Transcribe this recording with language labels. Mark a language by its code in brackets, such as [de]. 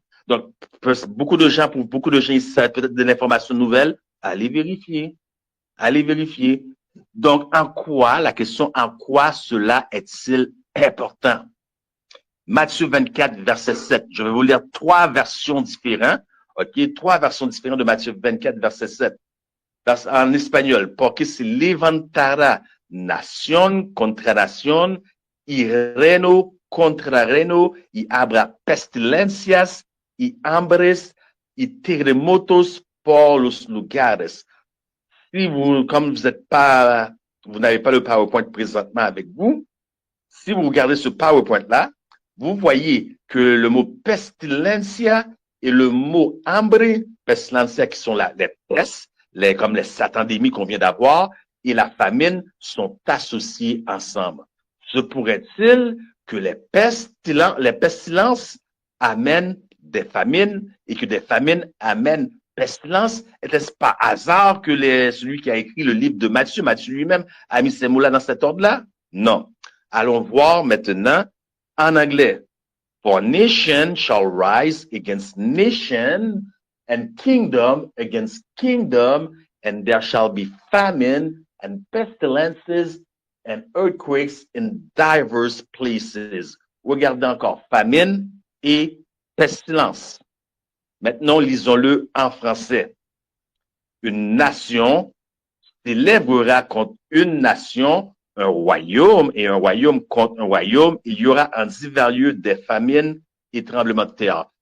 [fr] Donc, pour beaucoup de gens ici, ça va être peut-être de l'information nouvelle. Allez vérifier. Allez vérifier. Donc, la question, en quoi cela est-il important? Matthieu 24, verset 7. Je vais vous lire 3 versions différentes. OK? 3 versions différentes de Matthieu 24, verset 7. En espagnol. [es] Porque se levantará nación contra nación y reino contra reino y habrá pestilencias y hambres y terremotos por los lugares. [fr] Si comme vous n'avez pas le PowerPoint présentement avec vous, si vous regardez ce PowerPoint-là, vous voyez que le mot pestilencia et le mot hambre, pestilencia qui sont les pestes, comme les satandémies qu'on vient d'avoir, et la famine sont associés ensemble. Se pourrait-il que les pestilences amènent des famines et que des famines amènent pestilence? Était-ce pas hasard que celui qui a écrit le livre de Matthieu lui-même a mis ces mots-là dans cet ordre-là? Non. Allons voir maintenant en anglais. [en] For nation shall rise against nation and kingdom against kingdom, and there shall be famine and pestilences and earthquakes in diverse places. [fr] Regardez encore, famine et pestilence. Maintenant, lisons-le en français. Une nation s'élèvera contre une nation, un royaume et un royaume contre un royaume. Il y aura en divers lieux des famines et tremblements de terre.